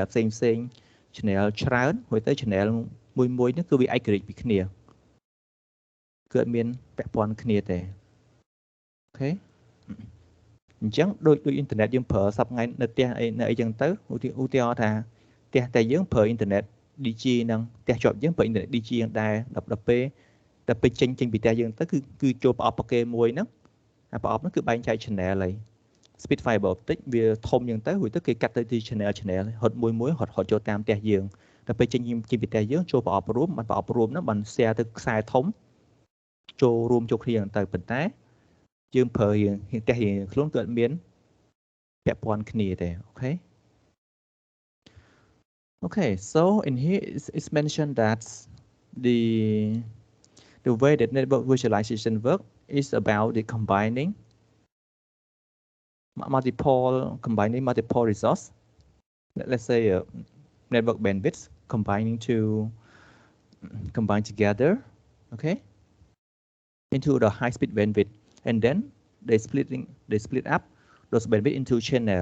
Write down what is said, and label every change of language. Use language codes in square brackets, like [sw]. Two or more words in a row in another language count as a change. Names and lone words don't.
[km] ផ្សេង channel ច្រើនហើយទៅ channel មួយហ្នឹងគឺវាឯករាជ្យពីគ្នាគឺអត់មានពាក់ព័ន្ធគ្នាទេអូខេអញ្ចឹងដូចអ៊ីនធឺណិតយើងប្រើសប្តាហ៍ថ្ងៃនៅផ្ទះនៅអីចឹង ទៅឧទាហរណ៍ថាផ្ទះតែយើងប្រើអ៊ីនធឺណិត DG ហ្នឹងផ្ទះជាប់យើងប្រើអ៊ីនធឺណិត DG ហ្នឹងដែរដល់ពេលចេញពីផ្ទះយើងទៅគឺចូលប្រអប់ ប្រគេមួយហ្នឹងអាប្រអប់ហ្នឹងគឺបែងចែក channel ហើយ [en] speed fiber optic [km] វាធំយ៉ាងទៅរួចទៅគេកាត់ទៅជា channel ហត់មួយហត់ចូលតាមផ្ទះយើងដល់ពេលចេញពីផ្ទះយើងចូលប្រអប់រួមបានប្រអប់រួមហ្នឹងបាន share ទៅខ្សែធំចូលរួមចូលគ្នាយ៉ាងទៅប៉ុន្តែយើងប្រើរៀងផ្ទះរៀងខ្លួនគឺអត់មានពាក់ព័ន្ធគ្នាទេអូខេ [en] Okay, so in here it's mentioned that the way that network virtualization work is about the combining multiple resource. Let's say network bandwidth combine together, okay, into the high-speed bandwidth, and then they split up those bandwidth into channel.